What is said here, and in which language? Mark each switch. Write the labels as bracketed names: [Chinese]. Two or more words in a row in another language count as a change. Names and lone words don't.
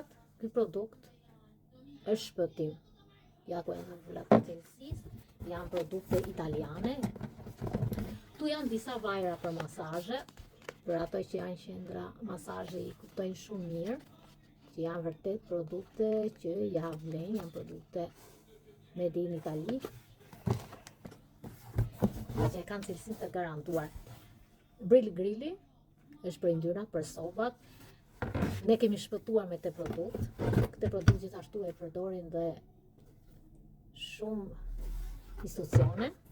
[Albanian] Ky produkt është shpëtim. Ja ku janë vullat e cilësisë. Janë produkte italiane. Tu janë disa vajra për masazhe, për ato që janë qendra masazhe i kuptojnë shumë mirë, që janë vërtet produkte që ja vlen, janë produkte [English] made in Italy, [Albanian] që kanë cilësinë të garantuar. Grilli është për yndyra, për sobat. Ne kemi shpëtuar me këtë produkt. Këtë produkt gjithashtu e përdorin dhe shumë institucione.